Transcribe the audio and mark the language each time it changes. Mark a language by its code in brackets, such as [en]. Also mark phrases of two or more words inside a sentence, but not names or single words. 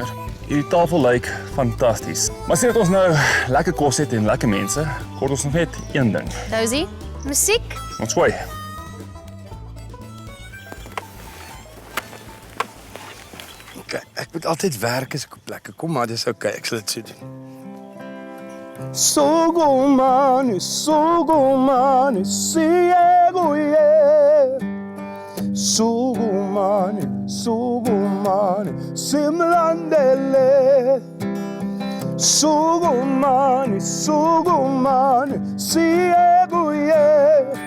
[af] Hierdie tafel lyk fantasties. Maar sien dat ons nou lekker kos het en lekker mense, kort ons nog net een ding. Dousie, musiek. Ons gooi. Okay, ek moet altyd werk as ek op plekke kom, maar dis okay, ek sal dit so doen. [zu] Sogomani, siego ye. Sogomani, simlandele. Sogomani, siego ye.